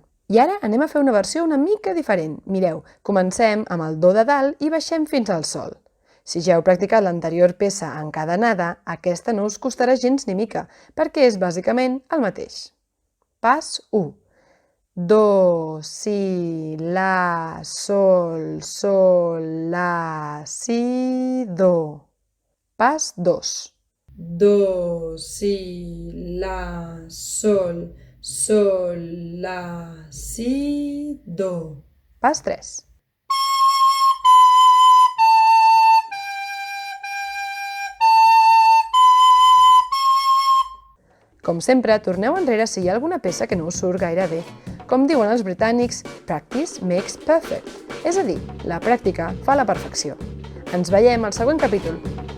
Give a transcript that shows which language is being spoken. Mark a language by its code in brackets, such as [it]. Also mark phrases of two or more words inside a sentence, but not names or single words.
[ca] I ara anem a fer una versió una mica diferent. Mireu, comencem amb el do de dalt i baixem fins al sol. Si ja heu practicat l'anterior peça encadenada, aquesta no us costarà gens ni mica, perquè és bàsicament el mateix. Pas 1. Do, si, la, sol, sol, la, si, do. Pas 2. Do, si, la, sol, sol, la, si, do. Pas 3. Com sempre, torneu enrere si hi ha alguna peça que no us surt gaire bé. Com diuen els britànics, [en] practice makes perfect. [ca] És a dir, la pràctica fa la perfecció. Ens veiem al següent capítol.